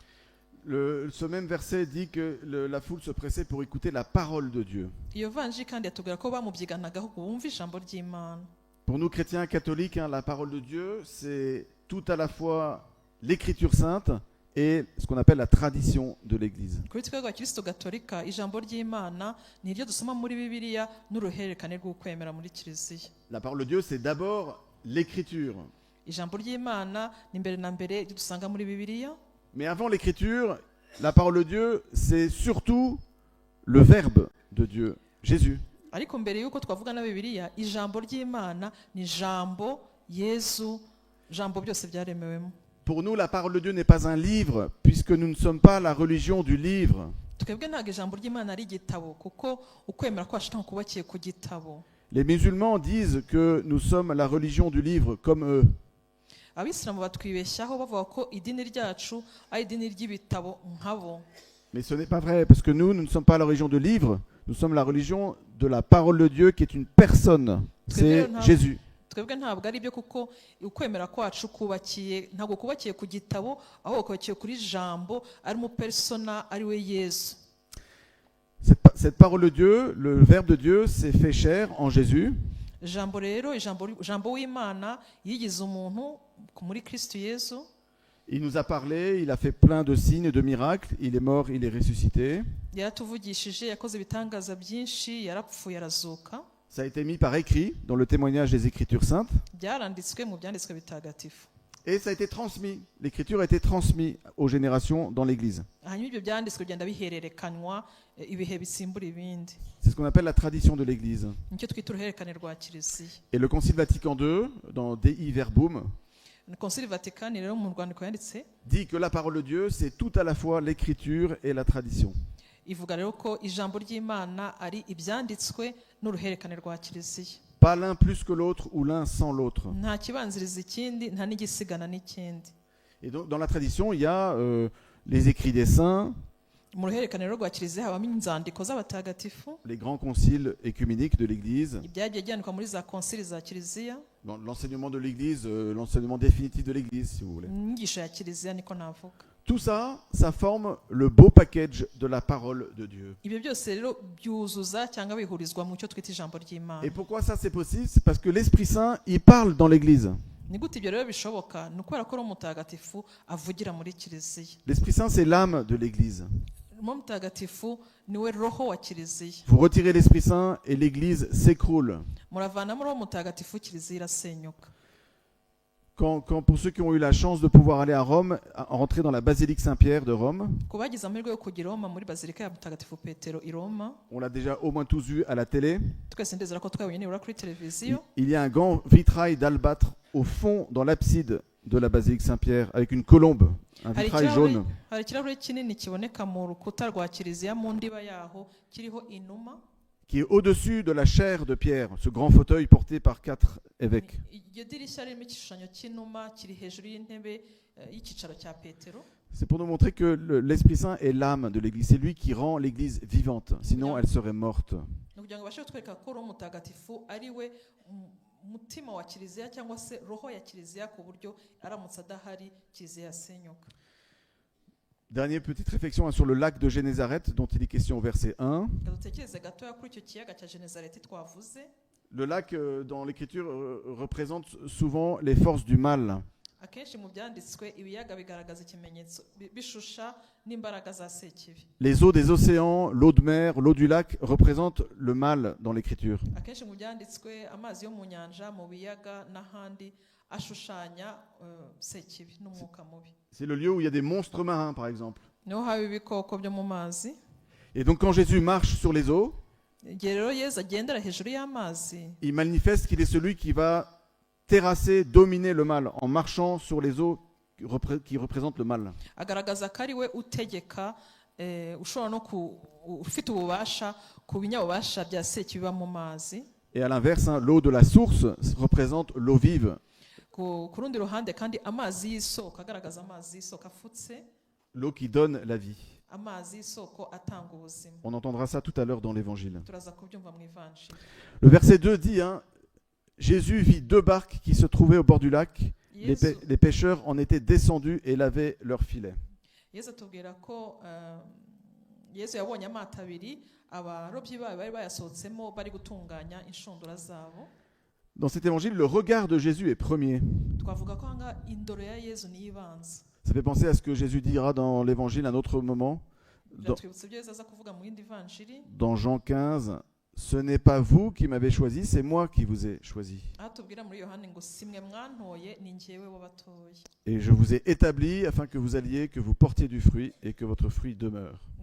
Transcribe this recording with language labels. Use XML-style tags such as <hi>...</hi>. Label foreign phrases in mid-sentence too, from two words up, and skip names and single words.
<fr>Ce même verset dit que la foule se pressait pour écouter la parole de Dieu.</fr> <rw>iyo vanjiri kandi yatubwira ko bamubyiganagaho ngo bumve ijambo ry'Imana.</rw> <fr>Pour nous chrétiens catholiques, la parole de Dieu, c'est tout à la fois l'écriture sainte et ce qu'on appelle la tradition de l'Église.</fr> <rw>kuri twebwe abakristo gatolika ijambo ry'Imana ni iryo dusoma muri Bibiliya n'uruhererekane rw'ukwemera muri kiliziya.</rw> <fr>La parole de Dieu, c'est d'abord l'écriture.</fr> <rw>ijambo ry'Imana ni mbere na mbere iryo dusanga muri Bibiliya,</rw> <fr>Mais avant l'écriture, la parole de Dieu, c'est surtout le Verbe de Dieu, Jésus.</fr> <rw>ariko mbere y'uko twavuga na Bibiliya, ijambo ry'Imana ni jambo Yesu, jambo byose byaremewemo.</rw> <fr>Pour nous, la parole de Dieu n'est pas un livre, puisque nous ne sommes pas la religion du livre.</fr> <rw>twebwe ntabwo ijambo ry'Imana ari igitabo, kuko ukwemera kwacu ntabwo kubakiye ku gitabo.</rw> <fr>Les musulmans disent que nous sommes la religion du livre, comme eux.</fr> <rw>Abisilamu batwibeshyaho bavuga ko idini ryacu ari idini ry'ibitabo nkabo.</rw> <fr>Mais ce n'est pas vrai, parce que nous ne sommes pas la religion de livre, nous sommes la religion de la parole de Dieu qui est une personne. C'est Jésus.</fr> <rw>twebwe ntabwo ari byo, kuko ukwemera kwacu ntabwo kubakiye ku gitabo, ahubwo kubakiye kuri jambo ari mu persona, ari we Yesu.</rw> <fr>Cette parole de Dieu, le Verbe de Dieu, s'est fait chair en Jésus.</fr> <rw>Jambo rero, jambo w'Imana yigize umuntu muri Kristo Yesu.</rw> <fr>Il nous a parlé, il a fait plein de signes, de miracles, il est mort, il est ressuscité.</fr> <rw>yaratuvugishije, yakoze ibitangaza byinshi, yarapfuye arazuka.</rw> <fr>Ça a été mis par écrit dans le témoignage des Écritures saintes.</fr> <rw>byaranditswe mu byanditswe bitagatifu.</rw> <fr>Et ça a été transmis. L'Écriture a été transmise aux générations dans l'Église.</fr> <rw>hanyuma ibyo byanditswe bigenda bihererekanywa ibihe bisimbura ibindi.</rw> <fr>C'est ce qu'on appelle la tradition de l'Église.</fr> <rw>nicyo twita uruhererekane rwa kiliziya.</rw> <fr>Et le Concile Vatican II, dans Dei Verbum,</fr> <rw>Concile Vaticani rero mu rwandiko yanditse</rw> <fr>dit que la parole de Dieu, c'est tout à la fois l'écriture et la tradition.</fr> <rw>ivuga rero ko ijambo ry'Imana ari ibyanditswe n'uruherekane rwa kiliziya.</rw> <fr>Pas l'un plus que l'autre ou l'un sans l'autre.</fr> <rw>Nta kibanziriza ikindi, nta n'igisigana n'ikindi.</rw> <fr>Et donc, dans la tradition, il y a les écrits des saints,</fr> <rw>Mu ruherekane rero rwa kiliziya habamo inzandiko z'abatagatifu,</rw> <fr>les grands conciles écuméniques de l'Église,</fr> <rw>ibyagiye byandikwa muri za konsili za kiliziya,</rw> <fr>dans l'enseignement de l'Église, l'enseignement définitif de l'Église, si vous voulez.</fr> <rw>inyigisho ya kiliziya niko navuga.</rw> <fr>Tout ça, ça forme le beau package de la parole de Dieu.</fr> <rw>Ibyo byose rero byuzuza cyangwa bihurizwa mu cyo twita ijambo ry'Imana.</rw> <fr>Et pourquoi ça c'est possible? C'est parce que l'Esprit Saint, il parle dans l'Église.</fr> <rw>Ni gute ibyo rero bishoboka? Ni ukubera ko Roho Mutagatifu avugira muri kiliziya.</rw> <fr>L'Esprit Saint, c'est l'âme de l'Église.</fr> <rw>Roho Mutagatifu niwe roho wa kiliziya.</rw> <fr>Vous retirez l'Esprit Saint et l'Église s'écroule.</fr> <rw>Muravanamo Roho Mutagatifu, kiliziya irasenyuka.</rw> <fr>Quand pour ceux qui ont eu la chance de pouvoir aller à Rome, rentrer dans la basilique Saint-Pierre de Rome,</fr> <rw>Ku bagize amahirwe yo kujya i Roma muri bazilika ya Mutagatifu Petero i Roma,</rw> <fr>on l'a déjà au moins tous vu à la télé,</fr> <rw>twese ndizera ko twabonye nibura kuri televiziyo.</rw> <fr>il y a un grand vitrail d'albâtre au fond dans l'abside de la basilique Saint-Pierre avec une colombe, un vitrail jaune.</fr> <rw>Hari ikirahure kinini kiboneka mu rukuta rwa kiliziya mu ndiba yaho kiriho inuma,</rw> <fr>qui est au-dessus de la chaire de Pierre, ce grand fauteuil porté par 4 évêques.</fr> <rw>iryo dirishya ririmo igishushanyo cy'inuma kiri hejuru y'intebe y'icyicaro cya Petero.</rw> <fr>C'est pour nous montrer que l'Esprit Saint est l'âme de l'Église. C'est lui qui rend l'Église vivante, sinon elle serait morte.</fr> <rw>Ni kugira ngo bashe kutwereka ko Roho Mutagatifu ari we mutima wa kiliziya cyangwa se roho ya kiliziya, ku buryo aramutse adahari kiliziya yasenyuka.</rw> <fr>Dernière petite réflexion sur le lac de Génézareth dont il est question au verset 1.</fr> <rw>Dutekereze gatoya kuri icyo kiyaga cya Genezareti twavuze.</rw> <fr>Le lac, dans l'Écriture, représente souvent les forces du mal.</fr> <rw>Akenshi mu byanditswe ibiyaga bigaragaza ikimenyetso bishusha n'imbaraga za sekibi.</rw> <fr>Les eaux des océans, l'eau de mer, l'eau du lac représentent le mal dans l'Écriture.</fr> <rw>Akenshi mu byanditswe amazi yo mu nyanja, mu biyaga n'ahandi ashushanya sekibi n'umwuka mubi.</rw> <fr>C'est le lieu où il y a des monstres marins, par exemple.</fr> <rw>Niho haba ibikoko byo mu mazi.</rw> <fr>Et donc quand Jésus marche sur les eaux,</fr> <rw>igihe rero Yesu agendera hejuru y'amazi,</rw> <fr>il manifeste qu'il est celui qui va terrasser, dominer le mal en marchant sur les eaux qui représentent le mal.</fr> <rw>agaragaza ko ari we utegeka, ushobora no ufite ububasha ku binyabubasha bya sekibi biba mu mazi.</rw> <fr>Et à l'inverse, l'eau de la source représente l'eau vive.</fr> <rw>Ku rundi ruhande kandi amazi y'isoko agaragaza amazi y'isoko afutse,</rw> <fr>L'eau qui donne la vie.</fr> <rw>amazi y'isoko atanga ubuzima.</rw> <fr>On entendra ça tout à l'heure dans l'Évangile.</fr> <rw>Turaza kubyumva mu Ivanjili.</rw> <fr>Le verset 2 dit, Jésus vit 2 barques qui se trouvaient au bord du lac. Les pêcheurs en étaient descendus et lavaient leurs filets.</fr> <rw>Yesu atubwira ko Yesu yabonye amato abiri, abarobyi babo bari bayasohotsemo bari gutunganya inshundura zabo.</rw> <fr>Dans cet évangile, le regard de Jésus est premier.</fr> <rw>Twavuga ko hanga indoro ya Yesu ni ibanza.</rw> <fr>Ça fait penser à ce que Jésus dira dans l'évangile à un autre moment. Dans Jean 15, ce n'est pas vous qui m'avez choisi, c'est moi qui vous ai choisi. Et je vous ai établi afin que vous alliez, que vous portiez du fruit et que votre fruit demeure.</fr>